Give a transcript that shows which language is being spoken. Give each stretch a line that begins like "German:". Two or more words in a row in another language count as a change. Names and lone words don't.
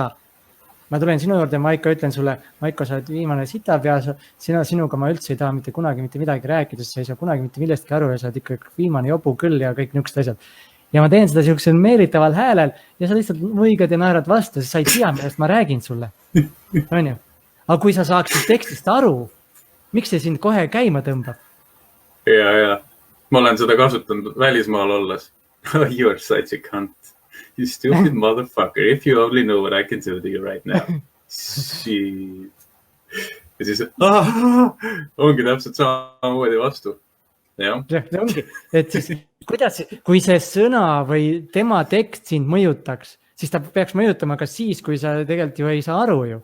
Estonian: Ma tulen sinu juurde, Maiko, ütlen sulle, Maiko, sa oled viimane sitapea, sinuga ma üldse ei taha mitte kunagi mitte midagi rääkida, sest sa ei saa kunagi mitte millestki aru ja sa oled ikka viimane jobu küll ja kõik niisugused asjad. Ja ma teen seda sellisel meelitaval häälel ja sa lihtsalt mõigad ja naerad vastu, sest sa ei tea, millest ma räägin sulle. On ju? Aga kui sa saaksid tekstist aru, miks see sind kohe käima tõmbab? Ja. Ma olen seda kasutanud välismaal olles.
English: You are such a cunt. You stupid motherfucker. If you only know what I can do to you right now.
Estonian: Ja siis ongi täpselt samamoodi vastu. Ja. See ongi. Et siis, kui see sõna või tema tekst sind mõjutaks, siis ta peaks mõjutama ka siis, kui sa tegelikult ju ei saa aru ju.